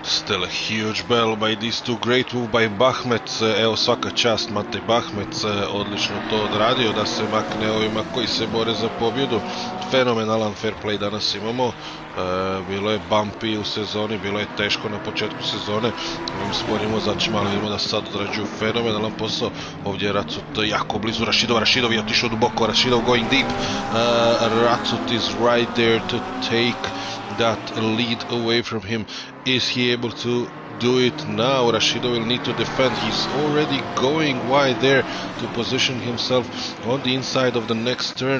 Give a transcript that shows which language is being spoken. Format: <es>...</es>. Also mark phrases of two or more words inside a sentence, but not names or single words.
<en>Still a huge battle by these two. Great move by Bahmec.</en> <hr>Evo, svaka čast Matej Bahmec, odlično to odradio da se makne ovima koji se bore za pobjedu. Fenomenalan</hr> <en>fair play</en> <hr>danas imamo. Bilo je bumpy u sezoni, bilo je teško na početku sezone. Ovim sporim vozačima, ali vidimo da sad odrađuju fenomenalan posao. Ovdje je Racut jako blizu Rašidova. Rašidov je otišao duboko.</hr> <en>Rašidov going deep. Racut is right there to take that lead away from him. Is he able to do it now? Rashidov will need to defend. He's already going wide there to position himself on the inside of the next turn.</en>